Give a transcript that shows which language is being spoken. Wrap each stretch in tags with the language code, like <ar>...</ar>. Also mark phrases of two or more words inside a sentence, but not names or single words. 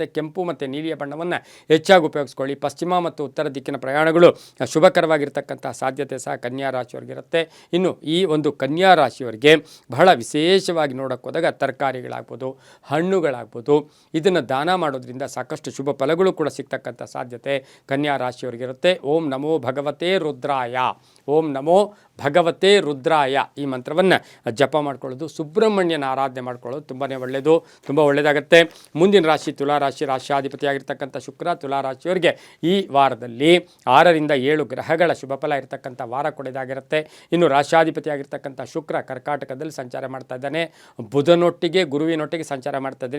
<kn>ಕೆಂಪು ಮತ್ತು ನೀಲಿಯ ಬಣ್ಣವನ್ನು ಹೆಚ್ಚಾಗಿ ಉಪಯೋಗಿಸ್ಕೊಳ್ಳಿ. ಪಶ್ಚಿಮ ಮತ್ತು ಉತ್ತರ ದಿಕ್ಕಿನ ಪ್ರಯಾಣಗಳು ಶುಭಕರವಾಗಿರ್ತಕ್ಕಂಥ ಸಾಧ್ಯತೆ ಸಹ ಕನ್ಯಾ ರಾಶಿಯವರಿಗಿರುತ್ತೆ. ಇನ್ನು ಈ ಒಂದು ಕನ್ಯಾ ರಾಶಿಯವರಿಗೆ ಬಹಳ ವಿಶೇಷವಾಗಿ ನೋಡೋಕೆ ಹೋದಾಗ ತರಕಾರಿಗಳಾಗ್ಬೋದು, ಹಣ್ಣುಗಳಾಗ್ಬೋದು, ಇದನ್ನು ದಾನ ಮಾಡೋದ್ರಿಂದ ಸಾಕಷ್ಟು ಶುಭ ಫಲಗಳು ಕೂಡ ಸಿಗ್ತಕ್ಕಂಥ ಸಾಧ್ಯತೆ ಕನ್ಯಾ ರಾಶಿಯವರಿಗಿರುತ್ತೆ.</kn> <sa>ಓಂ ನಮೋ ಭಗವತೆ ರುದ್ರಾಯ, ಓಂ ನಮೋ ಭಗವತೆ ರುದ್ರಾಯ</sa> <kn>ಈ ಮಂತ್ರವನ್ನು ಜಪ ಮಾಡ್ಕೊಳ್ಳೋದು, ಸುಬ್ರಹ್ಮಣ್ಯನ ಆರಾಧನೆ ಮಾಡ್ಕೊಳ್ಳೋದು ತುಂಬಾ ಒಳ್ಳೆಯದು, ತುಂಬ ಒಳ್ಳೆಯದಾಗುತ್ತೆ. ಮುಂದಿನ ರಾಶಿ ತುಲಾರಾಶಿ, ರಾಶಿಯಾಧಿಪತಿಯಾಗಿರ್ತಕ್ಕಂಥ ಶುಕ್ರ ತುಲಾರಾಶಿಯವರಿಗೆ ಈ ವಾರದಲ್ಲಿ 6 ರಿಂದ 7 ಗ್ರಹಗಳ ಶುಭ ಫಲ ಇರತಕ್ಕಂಥ ವಾರ ಕೂಡ ಇದಾಗಿರುತ್ತೆ. ಇನ್ನು ರಾಶಿಯಾಧಿಪತಿಯಾಗಿರ್ತಕ್ಕಂಥ ಶುಕ್ರ ಕರ್ಕಾಟಕದಲ್ಲಿ ಸಂಚಾರ ಮಾಡ್ತಾ ಇದ್ದಾನೆ, ಬುಧನೊಟ್ಟಿಗೆ ಗುರುವಿನೊಟ್ಟಿಗೆ ಸಂಚಾರ ಮಾಡ್ತಾ ಇದ್ದಾನೆ.</kn>